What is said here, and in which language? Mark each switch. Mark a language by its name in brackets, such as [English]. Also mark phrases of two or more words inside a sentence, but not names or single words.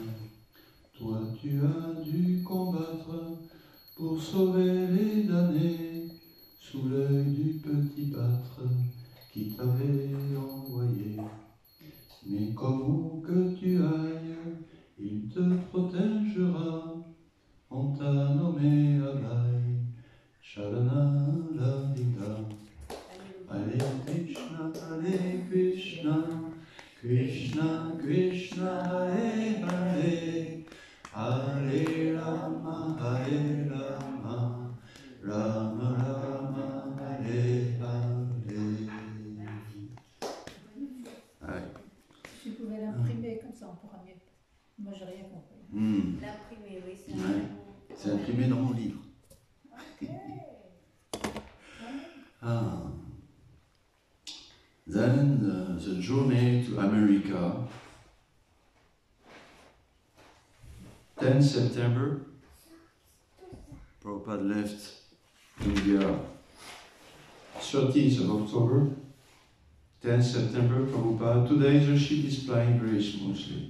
[French] Toi tu as dû combattre pour sauver les damnés, sous l'œil du petit pâtre qui t'avait envoyé. Mais comme où que tu ailles, il te protégera, on t'a nommé Abai, Sharana Ladika. [Sanskrit] Hare Krishna, Krishna Krishna, Hare Hare, Hare Rama, Rama Rama, Hare Hare. [French] Si vous pouvez l'imprimer comme ça, on pourra mieux. Moi, j'ai rien compris. L'imprimer, oui, c'est C'est imprimé dans mon livre. [English] Then the journey to America, 10 September, Prabhupada left India, 30th of October, 10 September, Prabhupada, today the ship is flying very smoothly.